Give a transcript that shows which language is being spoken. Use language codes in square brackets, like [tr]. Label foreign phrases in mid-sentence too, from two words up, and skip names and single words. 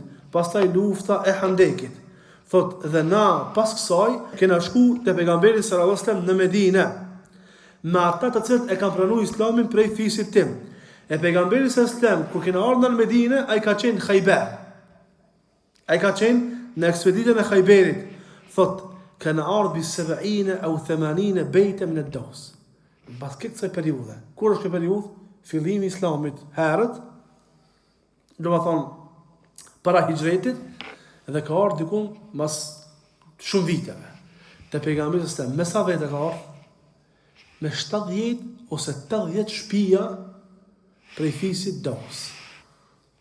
[sq] Pastaj lufta e Handekit. Thot, dhe na pas kësaj kena shku te pejgamberi [ar] صلى الله عليه وسلم [sq] në Medinë me ata të cilët e kanë pranuar Islamin prej fisit tim. E pejgamberi [ar] صلى الله عليه وسلم [sq] kur kena ardhur në Medinë, ai ka qenë Khaybar. Ai ka qenë në ekspeditën e Khayberit. Thot, kanë ardhur [ar] بـ 70 أو 80 بيتا من دوس. [sq] Pas kësaj periudhe. Kur është kjo periudhë? Fillimi i Islamit herët, do të thonë para hijretit. Dhe ka ardhur diku mas shumë viteve. Te pejgamberi sallallahu me sa vete ka ardhur? Me 70 ose 80 shtëpia prej fisit Daws.